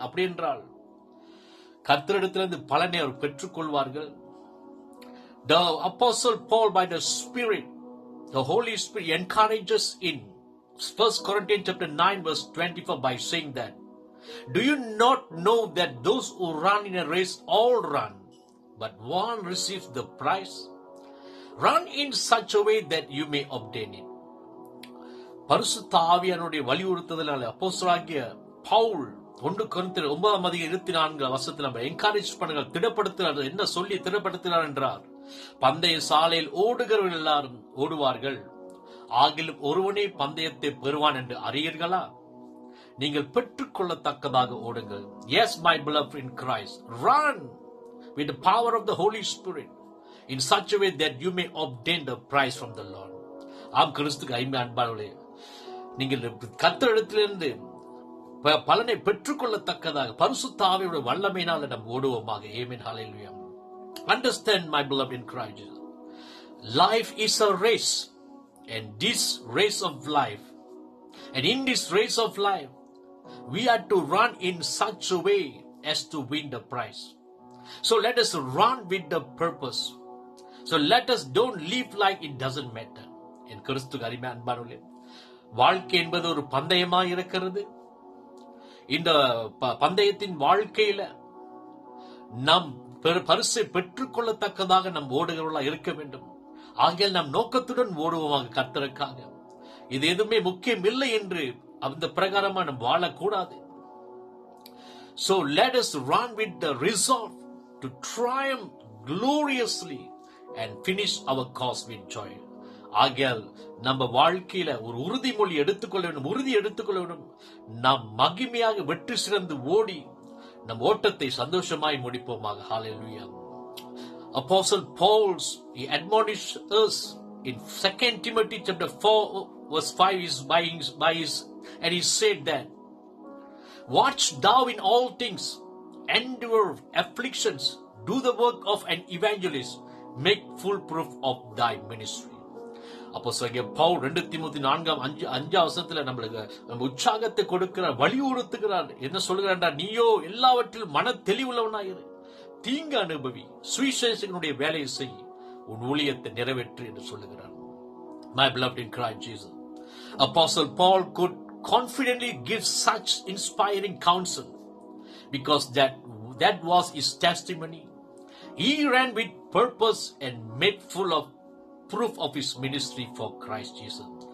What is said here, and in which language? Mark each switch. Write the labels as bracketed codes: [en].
[ta] அப்படி என்றால் கர்த்தரிடத்திலிருந்து பலனை அவர் பெற்றுக் கொள்வார்கள். [en] The Apostle Paul, by the Spirit, the Holy Spirit, encourages in 1 Corinthians chapter 9 verse 24 by saying that, do you not know that those who run in a race all run, but one receives the prize? Run in such a way that you may obtain it. [ta] பரிசுத்த ஆவியானவருடைய வலியுறுத்துதலால் அப்போஸ்தலனாகிய பவுல் 1 கொரிந்தியர் 9ஆம் அதிகாரம் 24ஆம் வசனத்தில் நம்ம encourage பண்ணுங்க, திடப்படுத்துகிறார். என்ன சொல்லி திடப்படுத்துகிறார் என்றார், பந்தய சாலையில் ஓடுகிறவர்கள் எல்லாரும் ஓடுவார்கள், ஆகிலும் ஒருவனே பந்தயத்தை பெறுவான் என்று அறியீர்களா? நீங்கள் பெற்றுக்கொள்ளத்தக்கதாக ஓடுங்கள். [en] Yes, my beloved in Christ, run with the power of the Holy Spirit in such a way that you may obtain the prize from the Lord. [ta] ஆம் கிறிஸ்துக்கு அன்பானவர்களே, நீங்கள் கர்த்தரிடத்திலிருந்து பலனை பெற்றுக்கொள்ளத்தக்கதாக பரிசுத்த ஆவியுடைய வல்லமையினால நாம் ஓடுவோமாக. [en] Amen. Hallelujah. Understand, my beloved in Christ, life is a race, and this race of life, and in this race of life we are to run in such a way as to win the prize. So let us run with the purpose. So let us don't live like it doesn't matter. [ta] என் கிறிஸ்துக்கு அருமையான அன்பானவர்களே, வாழ்க்கை என்பது ஒரு பந்தயமாக இருக்கிறது. இந்த பந்தயத்தின் வாழ்க்கையில நாம் பரிசை பெற்றுக்கொள்ளத்தக்கதாக நம் ஓடுகிறவர்களாக இருக்க வேண்டும். ஆகியால் நாம் நோக்கத்துடன் ஓடுவோமாக கர்த்தருக்காக. இது எதுவுமே முக்கியம் இல்லை என்று அந்த பிரகாரமா நாம் வாழக்கூடாது. [en] So let us run with the resolve to triumph gloriously and finish our course with joy. [ta] ஆகையால் நம்ம வாழ்க்கையில ஒரு உறுதிமொழி எடுத்துக்கொள்ள வேண்டும், உறுதி எடுத்துக்கொள்ள வேண்டும். நாம் மகிமையாக வெற்றி சிறந்து ஓடி நம் ஓட்டத்தை சந்தோஷமாய் முடிப்போமாக. ஹalleluya. [en] Apostle Paul, he admonished us in 2 Timothy chapter 4 verse 5 and he said that, watch thou in all things, endure afflictions, do the work of an evangelist, make full proof of thy ministry. [ta] அப்போஸ்தலனாகிய பவுல் 2 தீமோத்தேயு 4:5 நம்மளுக்கு உற்சாகத்தை கொடுக்கிறார், வலியுறுத்துகிறார். என்ன சொல்கிறார்? நீயோ எல்லாவற்றிலும் மன தெளிவுள்ளவனாயிரு, தீங்கு அனுபவி, சுவிசேஷகனுடைய வேலையை செய், உன் ஊழியத்தை நிறைவேற்று என்று சொல்லுகிறார். [en] My beloved in Christ Jesus, Apostle Paul could confidently give such inspiring counsel because that was his testimony. He ran with purpose and made full of proof of his ministry for Christ Jesus.